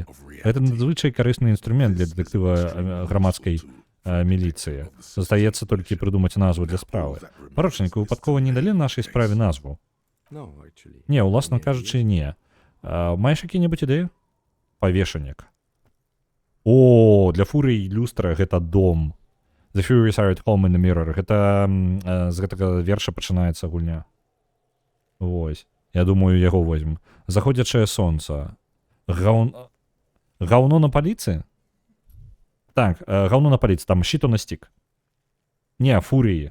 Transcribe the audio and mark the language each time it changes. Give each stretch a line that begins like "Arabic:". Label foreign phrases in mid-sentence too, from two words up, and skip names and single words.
Belarusian: Гэта надзвычай карысны інструмент для дэтэктыва грамадскай міліцыі. Застаецца толькі прыдумаць назву для справы. Паручніку, выпадкова не далі нашай справе назву? Не, уласна кажучы, не. Маеш які-небудзь ідэю? Павешанік. О, для фурыі люстра гэта дом.
English: The Furies are at home in the mirror.
Belarusian: Гэта з гэтага верша пачынаецца гульня. Вось. Я думаю, яго возьмем. Заходзячае сонца. Гаўно на паліцы? Так, гаўно на паліцы. Там щито на стік. Не, фурыі.